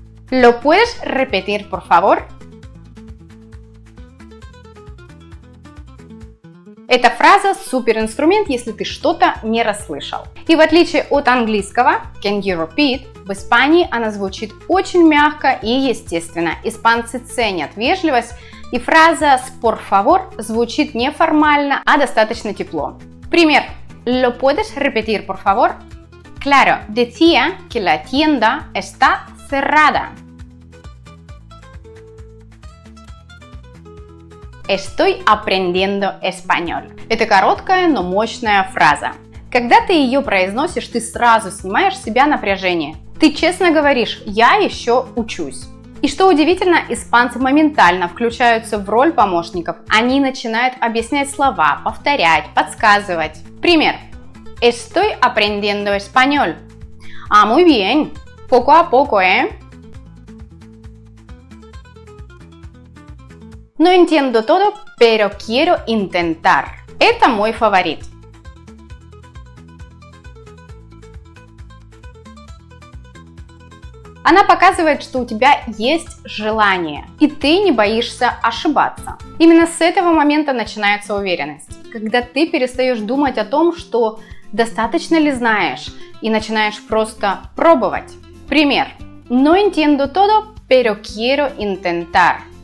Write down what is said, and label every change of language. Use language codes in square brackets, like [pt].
[es] ¿Lo puedes repetir, por favor? [ru] Эта фраза суперинструмент, если ты что-то не расслышал. И в отличие от английского [en] can you repeat, [ru] в Испании она звучит очень мягко и естественно. Испанцы ценят вежливость, и фраза [es] por favor [ru] звучит не формально, а достаточно тепло. Пример. [es] ¿Lo puedes repetir, por favor? Claro, decía que la tienda está cerrada. Estoy aprendiendo español. [ru] Это короткая, но мощная фраза. Когда ты ее произносишь, ты сразу снимаешь с себя напряжение. Ты честно говоришь «я еще учусь». И что удивительно, испанцы моментально включаются в роль помощников. Они начинают объяснять слова, повторять, подсказывать. Пример. [es] Estoy aprendiendo español. Ah, muy bien. Poco a poco, ¿eh? No entiendo todo, pero quiero intentar. [ru] Это мой фаворит. Она показывает, что у тебя есть желание, и ты не боишься ошибаться. Именно с этого момента начинается уверенность, когда ты перестаешь думать о том, что достаточно ли знаешь, и начинаешь просто пробовать. Пример. [es] No entiendo todo, pero quiero intentar.